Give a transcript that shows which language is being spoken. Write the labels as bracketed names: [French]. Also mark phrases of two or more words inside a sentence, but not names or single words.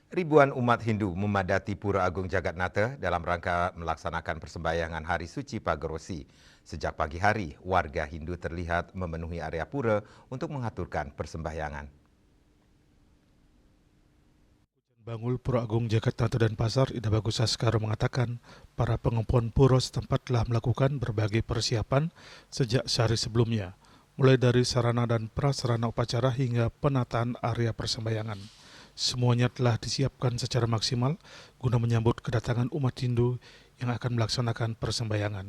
[Indonesian] Ribuan umat Hindu memadati Pura Agung Jagatnata dalam rangka melaksanakan persembahyangan Hari Suci Pagerwesi. Sejak pagi hari, warga Hindu terlihat memenuhi area pura untuk mengaturkan persembahyangan. Bangul Pura Agung Jagatnata Denpasar, Ida Bagus Saskara mengatakan, para pengempuan pura setempat telah melakukan berbagai persiapan sejak sehari sebelumnya, mulai dari sarana dan prasarana upacara hingga penataan area persembahyangan. Semuanya telah disiapkan secara maksimal guna menyambut kedatangan umat Hindu yang akan melaksanakan persembahyangan.